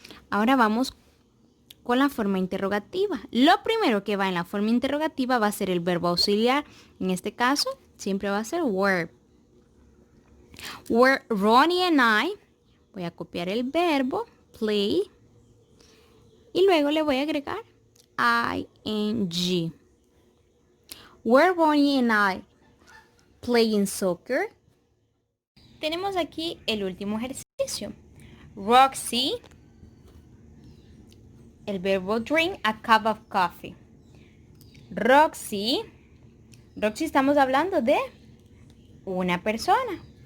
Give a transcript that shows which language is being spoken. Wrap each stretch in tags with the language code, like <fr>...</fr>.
<es>Ahora vamos con la forma interrogativa. Lo primero que va en la forma interrogativa va a ser el verbo auxiliar. En este caso, siempre va a ser were.</es> <en>Were Ronnie and I.</en> <es>Voy a copiar el verbo play y luego le voy a agregar ing.</es> <en>Were Bonnie and I playing soccer?</en> <es>Tenemos aquí el último ejercicio. Roxy, el verbo drink a cup of coffee. Roxy estamos hablando de una persona.</es>